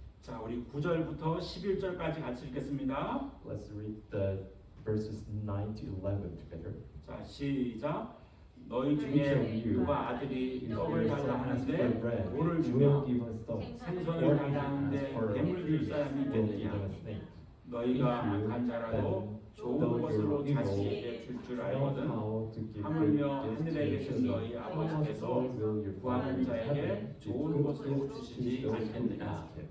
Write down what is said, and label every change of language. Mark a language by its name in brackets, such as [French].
[Korean] 자, 우리 9절부터 11절까지 같이 읽겠습니다. [English] Let's read the verses 9 to 11 together. [Korean] 자, 시작. 너희 중에 누가 아들이 떡을 달라 하는데 돌을 주며 생선을 달라 하는데 뱀을 줄 사람이 있느냐. 너희가 악한 자라도 좋은 것으로 자식에게 줄 알거든 하물며 하늘에 계신 너희 아버지께서 구하는 자에게 좋은 것으로 주시지 않겠느냐.